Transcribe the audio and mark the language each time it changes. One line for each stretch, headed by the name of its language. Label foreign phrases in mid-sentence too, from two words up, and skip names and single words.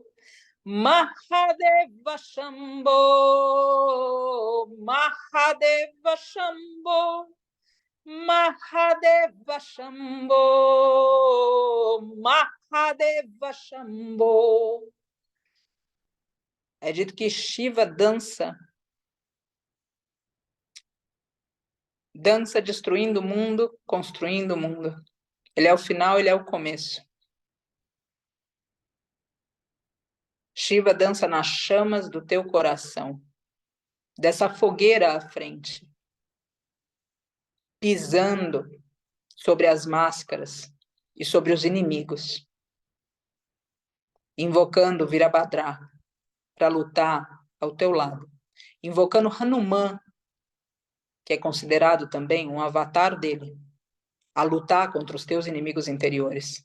Sanskrit: महादेव शम्भो. महादेव शम्भो। महादेव शम्भो. महादेव शम्भो.
Portuguese: É dito que Shiva dança destruindo o mundo, construindo o mundo. Ele é o final, ele é o começo. Shiva dança nas chamas do teu coração, dessa fogueira à frente, pisando sobre as máscaras e sobre os inimigos, invocando Virabhadra para lutar ao teu lado, invocando Hanuman, que é considerado também um avatar dele, a lutar contra os teus inimigos interiores.